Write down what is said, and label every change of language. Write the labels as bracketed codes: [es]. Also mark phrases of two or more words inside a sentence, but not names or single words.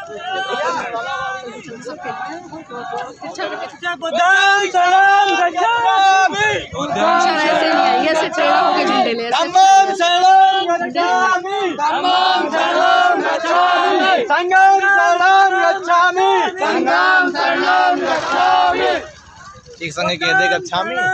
[pi] बुद्धं शरणं गच्छामि [hi] ऐसे टेढ़ा होके झंडे ले [pi] धम्मं शरणं गच्छामि धम्मं शरणं गच्छामि संघं शरणं गच्छामि संघं शरणं गच्छामि [hi] एक संग कह दे गच्छामि